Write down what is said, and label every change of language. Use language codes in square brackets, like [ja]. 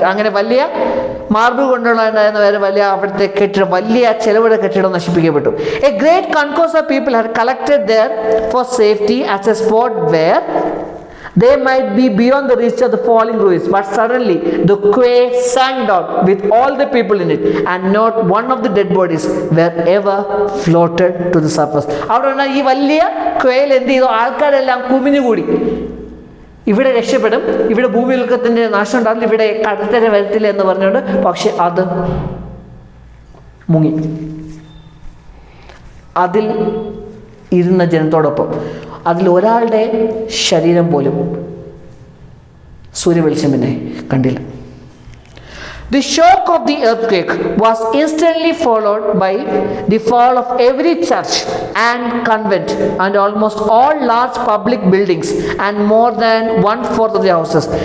[ml] അങ്ങനെ വലിയ മാർബിൾ കൊണ്ടുണ്ടായിരുന്ന വലിയ അവിടുത്തെ കെട്ടിടം, വലിയ ചെലവുള്ള കെട്ടിടം നശിപ്പിക്കപ്പെട്ടു. [en] A great concourse of people had collected there for safety as a spot where they might be beyond the reach of the falling ruins. But suddenly the quay sank down with all the people in it, and not one of the dead bodies were ever floated to the surface. [ml] അവിടെ ഈ വലിയ ക്വേയിൽ എന്ത് ചെയ്തു? ആൾക്കാരെല്ലാം കുമിഞ്ഞുകൂടി. ഇവിടെ രക്ഷപ്പെടും, ഇവിടെ ഭൂമിയുൽക്കത്തിന്റെ നാശം ഉണ്ടാകില്ല, ഇവിടെ കടൽത്തര വരത്തില്ല എന്ന് പറഞ്ഞുകൊണ്ട്. പക്ഷെ അത് മുങ്ങി. അതിൽ ഇരുന്ന ജനത്തോടൊപ്പം അതിൽ ഒരാളുടെ ശരീരം പോലും സൂര്യവെളിച്ചം പിന്നെ കണ്ടില്ല. [en] The shock of the earthquake was instantly followed by the fall of every church and convent and almost all large public buildings and more than 1/4 of the houses.